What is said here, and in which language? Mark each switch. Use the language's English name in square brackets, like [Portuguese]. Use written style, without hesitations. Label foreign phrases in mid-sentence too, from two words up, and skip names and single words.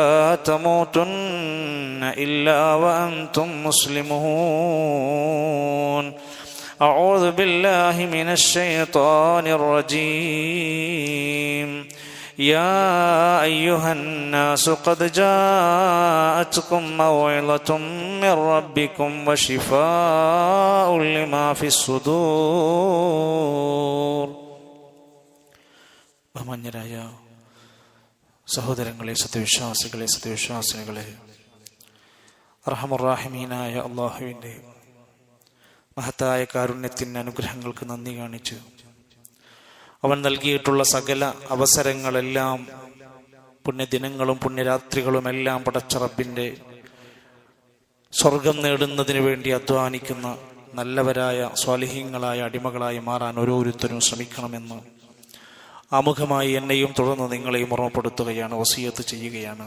[Arabic] تموتن إلا وأنتم مسلمون أعوذ بالله من الشيطان الرجيم يا أيها الناس قد جاءتكم موعظة من ربكم وشفاء لما في [Malayalam] الصدور ബഹുമാന്യരായ സഹോദരങ്ങളെ, സത്യവിശ്വാസികളെ, റഹ്മാനായ അല്ലാഹുവിൻ്റെ മഹത്തായ കാരുണ്യത്തിൻ്റെ അനുഗ്രഹങ്ങൾക്ക് നന്ദി കാണിച്ച് അവൻ നൽകിയിട്ടുള്ള സകല അവസരങ്ങളെല്ലാം, പുണ്യദിനങ്ങളും പുണ്യരാത്രികളും എല്ലാം പടച്ച റബ്ബിൻ്റെ സ്വർഗം നേടുന്നതിന് വേണ്ടി അധ്വാനിക്കുന്ന നല്ലവരായ സ്വാലിഹീങ്ങളായ അടിമകളായി മാറാൻ ഓരോരുത്തരും ശ്രമിക്കണമെന്ന് ആമുഖമായി എന്നെയും തുടർന്ന് നിങ്ങളെയും ഓർമ്മപ്പെടുത്തുകയാണ്, വസിയത്ത് ചെയ്യുകയാണ്.